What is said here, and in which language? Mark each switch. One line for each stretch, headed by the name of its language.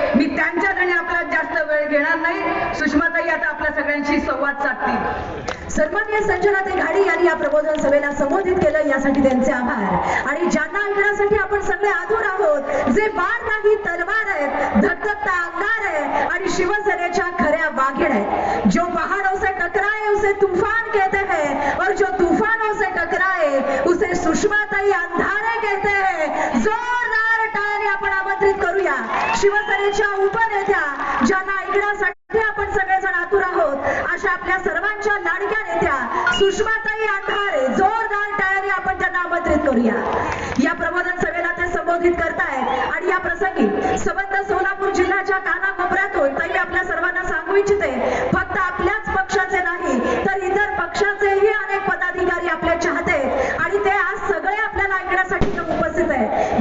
Marathi: मी त्यांच्याकडे आपल्याला जास्त वेळ घेणार नाही. सुषमाताई आता आपल्या सगळ्यांशी संवाद साधतील. सन्माननीय संजनाताई घाडी यांनी या प्रबोधन सभेला संबोधित केलं, यासाठी त्यांचे आभार. आणि ज्यांना ऐकण्यासाठी आपण सगळे आतुर आहोत, जे बाण नाही तलवार आहेत, धगधगता अंगार आहे आणि शिवसेनेच्या खऱ्या वाघीण आहेत.
Hindi: जो पहाड़ों से टकराए उसे तूफान कहते हैं और जो तूफानों से टकराए उसे सुषमाताई अंधारे कहते हैं.
Marathi: जोरदार टाळ्याने आपण आमंत्रित करूया शिवसेनेच्या उपनेत्या, ज्यांना ऐकण्यासाठी आपण सगळेजण आतुर आहोत, अशा आपल्या सर्वांच्या लाडक्या नेत्या सुषमाताई अंधारे. जोरदार टाळ्याने आपण त्यांना आमंत्रित करूया. या प्रबोधन सभेला ते संबोधित करतायत आणि या प्रसंगी संबंध सोलापूर जिल्ह्याच्या कानाकोपऱ्यातून ताई आपल्या सर्वांना सांगू इच्छिते, फक्त आपल्याच पक्षाचे नाही तर इतर पक्षाचेही अनेक पदाधिकारी आपले चाहते आणि ते आज सगळे आपल्याला ऐकण्यासाठी उपस्थित आहेत.